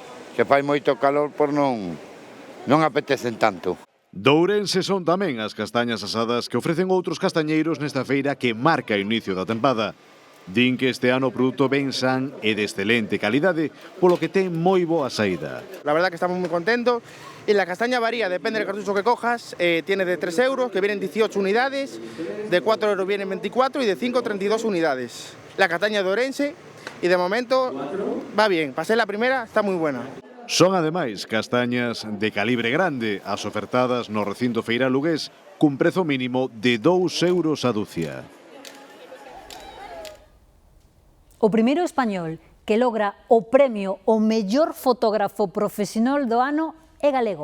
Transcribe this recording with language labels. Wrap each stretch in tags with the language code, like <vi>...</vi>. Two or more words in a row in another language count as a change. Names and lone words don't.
<gl>Se fai moito calor, por non apetecen tanto. Dourense son tamén as castañas asadas que ofrecen outros castañeiros nesta feira que marca o inicio da tempada. Din que este ano o produto ben san e de excelente calidade, polo que ten moi boa saída.</gl> <es>La verdad que estamos muy contentos y la castaña varía, depende del cartucho que cojas, tiene de 3 euros, que vienen 18 unidades, de 4 euros vienen 24 y de 5 32 unidades. La castaña de Ourense y de momento va bien, pasé la primera, está muy buena.</es> <gl>Son ademais castañas de calibre grande, as ofertadas no recinto feiral lugués, cun prezo mínimo de 2 euros a dúcia. O primeiro español que logra o premio ao mellor fotógrafo profesional do ano é galego.</gl>